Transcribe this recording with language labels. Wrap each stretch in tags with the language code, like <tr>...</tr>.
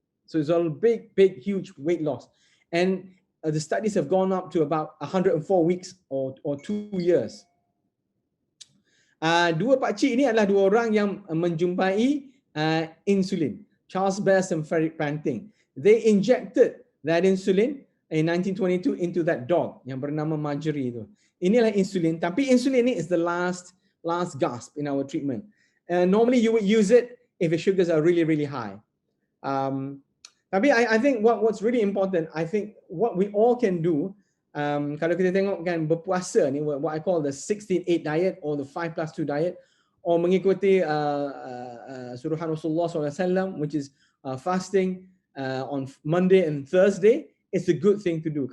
<en>So it's all big, huge weight loss. And the studies have gone up to about 104 weeks or 2 years.</en> <ms>Dua pakcik ini adalah dua orang yang menjumpai insulin.</ms> <en>Charles Best and Frederick Panting. They injected that insulin in 1922 into that dog</en> <ms>yang bernama Marjorie itu. Inilah insulin, tapi insulin ni</ms> <en>is the last gasp in our treatment. Normally you would use it if the sugars are really high. Tapi I think what's really important, I think what we all can do,</en> <ms>kalau kita tengok kan berpuasa ni,</ms> <en>what I call the 16-8 diet or the 5+2 diet, or</en> <ms>mengikuti suruhan Rasulullah SAW,</ms> <en>which is fasting on Monday and Thursday, it's a good thing to do.</en>